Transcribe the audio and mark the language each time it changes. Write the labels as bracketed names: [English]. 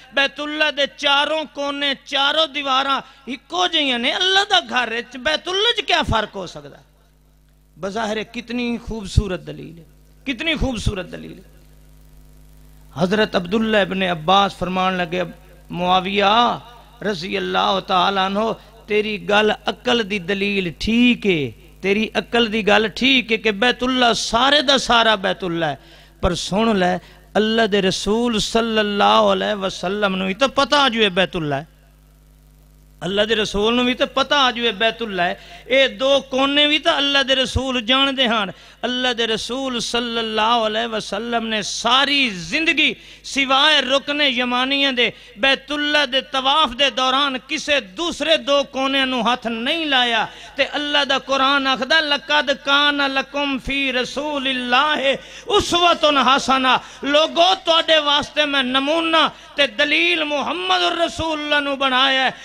[Punjabi] بیت اللہ دے چاروں کونے چاروں دیواراں اکو جہیاں نے. اللہ دا گھر ہے, بیت اللہ چ کیا فرق ہو سکتا ہے؟ [Urdu] بظاہر کتنی خوبصورت دلیل ہے, [Punjabi] کتنی خوبصورت دلیل ہے. حضرت عبداللہ ابن عباس فرمان لگے, معاویہ رضی اللہ تعالیٰ عنہ, تیری گل عقل دی دلیل ٹھیک ہے, تیری عقل دی گل ٹھیک ہے کہ بیت اللہ سارے دا سارا بیت اللہ ہے, پر سن لے اللہ دے رسول صلی اللہ علیہ وسلم نو تو پتہ جو ہے بیت اللہ ہے, اللہ دے رسول نو بھی تو پتہ جو ہے بیت اللہ ہے. اے دو کونے بھی تو اللہ دے رسول جان دے ہاں. اللہ دے رسول صلی اللہ علیہ وسلم نے ساری زندگی سوائے رکن یمانیہ دے بیت اللہ دے طواف دے دوران کسے دوسرے دو کونے نو ہاتھ نہیں لایا. تے اللہ دا قرآن آخدا [Arabic] لقد کان لکم فی رسول اللہ اسوۃ حسنہ, [Punjabi] لوگو تواڈے واسطے میں نمونہ تے دلیل محمد الرسول اللہ نو بنایا ہے.